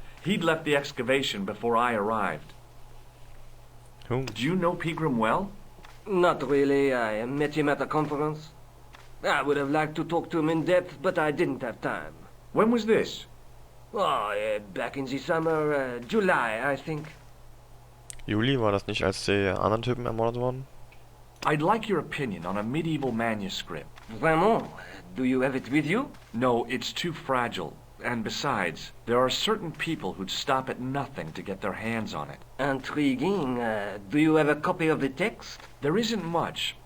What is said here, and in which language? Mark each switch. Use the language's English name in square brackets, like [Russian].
[English] He'd left the excavation before I arrived. Who? Do you know Pegram well? Not really. I met him at a conference. I would have liked to talk to him in depth, but I didn't have time. When was this? Oh, back in the summer, July, I think. [German] Juli, war das nicht, als die anderen Typen ermordet wurden? [English] I'd like your opinion on a medieval manuscript. [French] Vraiment? [English] Do you have it with you? No, it's too fragile. And besides, there are certain people who'd stop at nothing to get their hands on it. Intriguing. Do you have a copy of the text? There isn't much.